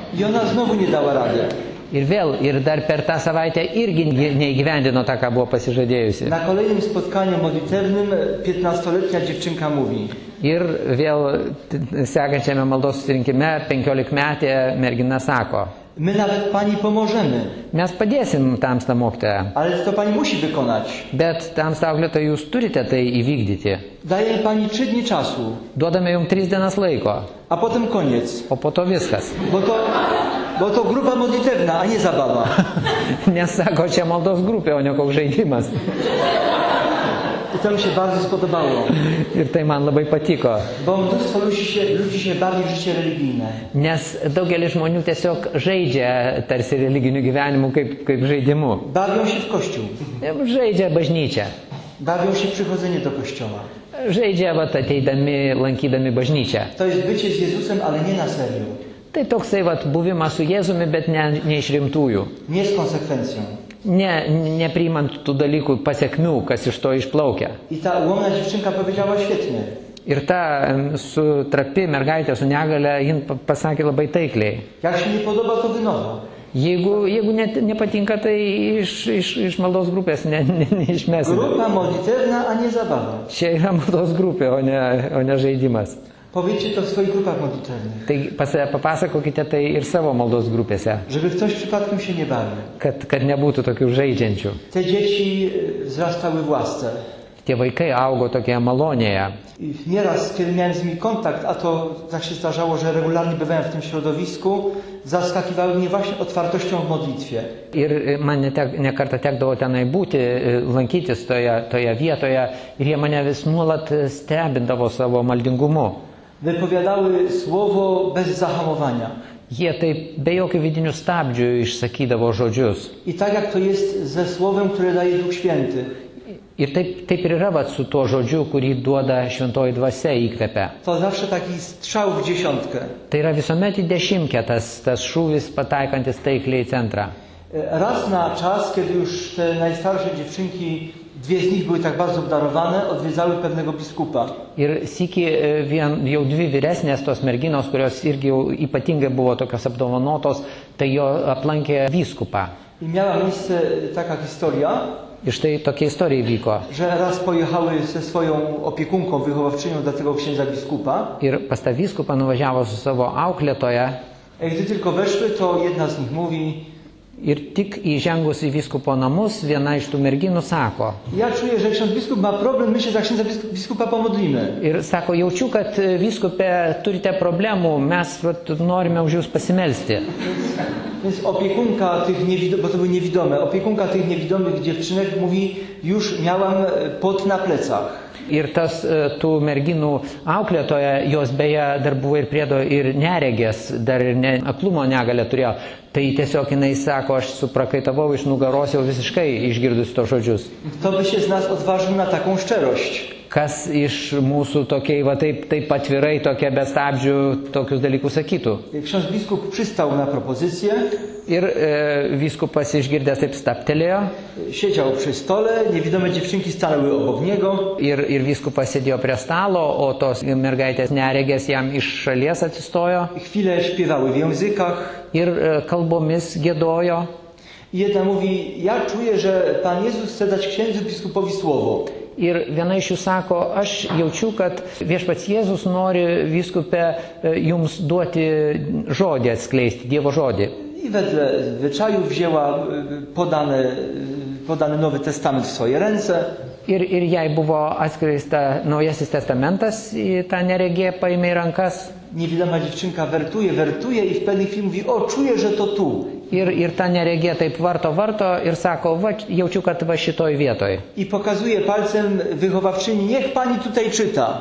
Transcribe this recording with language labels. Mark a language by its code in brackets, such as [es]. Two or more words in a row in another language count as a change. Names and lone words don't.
[pl] I ona znowu nie dała rady. [lt] Ir vėl, ir dar per tą savaitę irgi neįgyvendino tą, ką buvo pasižadėjusi. [pl] Na kolejnym spotkaniu modlitewnym 15-letnia dziewczynka mówi. [lt] Ir vėl sekančiame maldos susirinkime 15-metė mergina sako. [pl] My nawet pani pomożemy. [lt] Mes padėsim tamstą mokytoją. [pl] Ale to pani musi wykonać. [lt] Bet tamstą auklėtoją jūs turite tai įvykdyti. [pl] Daje pani 3 dni czasu. [lt] Duodame jums 3 dienas laiko. [pl] A potem koniec. [lt] O po to viskas. [pl] Bo to grupa modlitewna, a nie zabawa. [lt] Nes sako, čia maldos grupė, o ne koks žaidimas. [pl] I to mi się bardzo spodobało, [lt] Ir tai man labai patiko. [pl] bo mnóstwo ludzi się bawi w życie religijne. [lt] Nes daugelis žmonių tiesiog žaidžia tarsi religiniu gyvenimu kaip žaidimu. [pl] Bawią się w kościół, [lt] Žaidžia bažnyčią. [pl] bawią się w przychodzenie do kościoła. [lt] Žaidžia vat ateidami, lankydami bažnyčią. [pl] To jest bycie z Jezusem, ale nie na serio, [lt] Tai toksai vat buvimas su Jėzumi, bet ne iš rimtųjų. [pl] nie z konsekwencją. [lt] Nepriimant tų dalykų pasiekmių, kas iš to išplaukia. [pl] I ta ułomna dziewczynka powiedziała świetnie. [lt] Ir ta su trapi mergaitė su negale, jin pasakė labai taikliai. [pl] Jak się nie podoba, to wynocha. [lt] Jeigu nepatinka, tai iš maldos grupės neišmesime. [pl] Grupa modlitewna, a nie zabawa. [lt] Čia yra maldos grupė, o ne žaidimas. [pl] Powiedzcie to w swoich grupach modlitewnych, [lt] Tai papasakokite tai ir savo maldos grupėse, [pl] żeby ktoś przypadkiem się nie bawił. [lt] kad nebūtų tokių žaidžiančių. [pl] Te dzieci wzrastały w łasce. [lt] Tie vaikai augo tokioje malonėje. [pl] I nieraz, kiedy miałem z nimi kontakt, a to tak się zdarzało, że regularnie bywałem w tym środowisku, zaskakiwały mnie właśnie otwartością w modlitwie. [lt] Ir man ne kartą tekdavo tenai būti, lankytis toje vietoje ir jie mane vis nuolat stebindavo savo maldingumu. [pl] Wypowiadały słowo bez zahamowania. [lt] Jie taip be jokių vidinių stabdžių išsakydavo žodžius. [pl] I tak jak to jest ze słowem, które daje Duch Święty. [lt] Ir taip ir yra vat su tuo žodžiu, kurį duoda šventoji dvasia įkvepia. [pl] To zawsze taki strzał w dziesiątkę. [lt] Tai yra visuomet į dešimtkę tas šūvis pataikantis taikliai į centrą. [pl] Raz na czas, kiedy już te najstarsze dziewczynki, dwie z nich były tak bardzo obdarowane, odwiedzały pewnego biskupa. [lt] Ir sykį jau dvi vyresnės tos merginos, kurios irgi jau ypatingai buvo tokios apdovanotos, tai jo aplankė vyskupą. [pl] I miała miejsce taka historia, [lt] Ir štai tokia istorija vyko. [pl] że raz pojechały ze swoją opiekunką wychowawczynią do tego księdza biskupa. [lt] Ir pas tą vyskupą nuvažiavo su savo auklėtoja. [pl] Gdy tylko weszły, to jedna z nich mówi: [lt] Ir tik įžengus į vyskupo namus, viena iš tų merginų sako. [pl] ja czuję, że ksiądz biskup ma problem, my się za księdza biskupa pomodlimy. [lt] Ir sako, jaučiu, kad vyskupė turite problemų, mes norime už jūs pasimelsti. [pl] Więc opiekunka tych niewidomych, bo to były niewidome, opiekunka tych niewidomych dziewczynek mówi: już miałam pot na plecach. [lt] Ir tas tų merginų auklėtoja, jos beje dar buvo ir priedo ir neregės, dar ir aklumo negalę turėjo. Tai tiesiog jinai sako, aš suprakaitavau iš nugaros jau visiškai išgirdus to žodžius. [pl] Kto by się z nas odważył na taką szczerość? [lt] Kas iš mūsų tokiai, va taip atvirai, tokie be stabdžių, tokius dalykus sakytų. [pl] Ksiądz biskup przystał na propozycję. [lt] Ir vyskupas išgirdęs taip staptelėjo. [pl] Siedział przy stole, niewidome dziewczynki stanęły obok niego. [lt] Ir vyskupas sėdėjo prie stalo, o tos mergaitės neregės jam iš šalies atsistojo. [pl] Chwilę śpiewały w językach. [lt] Ir kalbomis giedojo. [pl] I jedna mówi: ja czuję, że Pan Jezus chce dać księdzu biskupowi słowo. [lt] Ir viena iš jų sako, aš jaučiu, kad viešpats Jėzus nori vyskupę jums duoti žodį atskleisti, Dievo žodį. [pl] I wedle zwyczaju wzięła podany Nowy Testament w swoje ręce. [lt] Ir jai buvo atskleista Naujasis testamentas, į tą neregė paėmė į rankas. [pl] Niewidoma dziewczynka wertuje i w pewnej chwili mówi: o, czuję, że to tu. [lt] Ir ta neregė taip varto ir sako, va, jaučiu, kad va šitoj vietoj. [pl] I pokazuje palcem wychowawczyni: niech pani tutaj czyta.